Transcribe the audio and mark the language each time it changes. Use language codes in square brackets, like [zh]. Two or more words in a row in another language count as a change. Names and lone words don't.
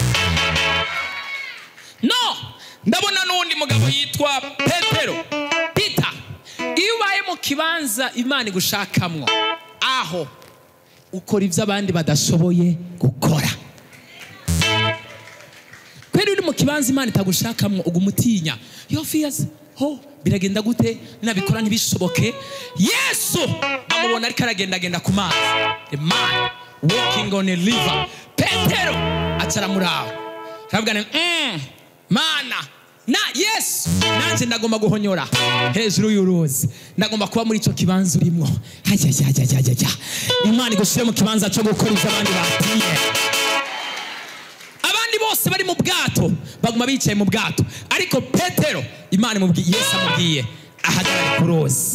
[rn] No, ndabona n'undi mugabo yitwa Petero. Peter, iyo ubaye mu kibanza Imana igushakamwo, aho ukora ibyo abandi badashoboye gukora. Kweri uri mu kibanza Imana itagushakamwo, ugumutinya. [en] Your fears, [rn] biragenda gute nabikora ntibishoboke? Yesu amubona ariko aragenda ku mazi. [en] A man walking on a river. [rn] Petero acaramuraho, aravuga Mana na Yesu, nanje ndagomba guhonyora hejuru y'uruzi, ndagomba kuba muri ico kibanza urimo. Imana igushire mu kibanza cyo gukora ibyo abandi batiye. Abandi bose bari mu bwato baguma bicaye mu bwato, ariko Petero Imana imubwiye, Yesu amubwiye ahagarare ku ruzi.